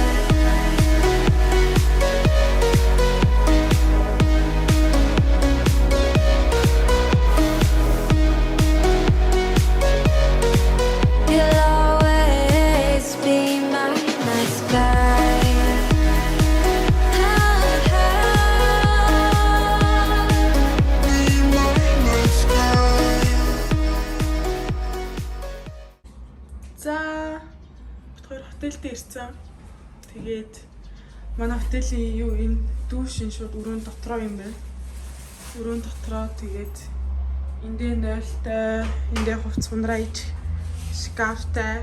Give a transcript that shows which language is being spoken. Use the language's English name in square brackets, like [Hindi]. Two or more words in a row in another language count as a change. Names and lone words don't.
[English] You'll always be my night sky. Be my night sky. [Mongolian] За бид хоёр хотелд ирсэн. Тэгээд манай хотелийн юу энэ дүүшин шууд өрөөнд дотроо юм байна. Өрөөнд дотроо тэгээд эндээ нойлтой, эндээ хувц хунрайж, шкафтай.